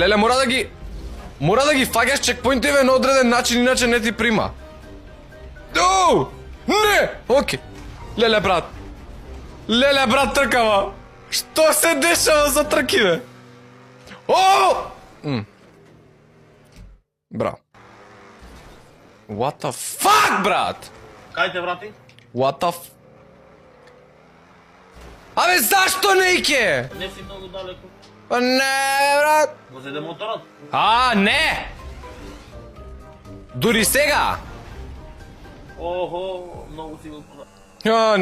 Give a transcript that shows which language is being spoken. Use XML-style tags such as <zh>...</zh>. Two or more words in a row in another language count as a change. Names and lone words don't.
<mk>Леле, мора да ги фаќаш чекпоинтиве на одреден начин, иначе не ти прима. Оу! Не! Окей. Леле, брат, тркава. Што се дешава за тркиве? Оу! Браво.</mk> <en>What the fuck,</en> <mk>брат? Кај те врати?</mk> <en>What the f...</en> <mk>Абе, зашто не ике? Не си многу далеко. Па не, брат. Го зеде моторот? Не! Дури сега? Охо, многу си го позна.</mk>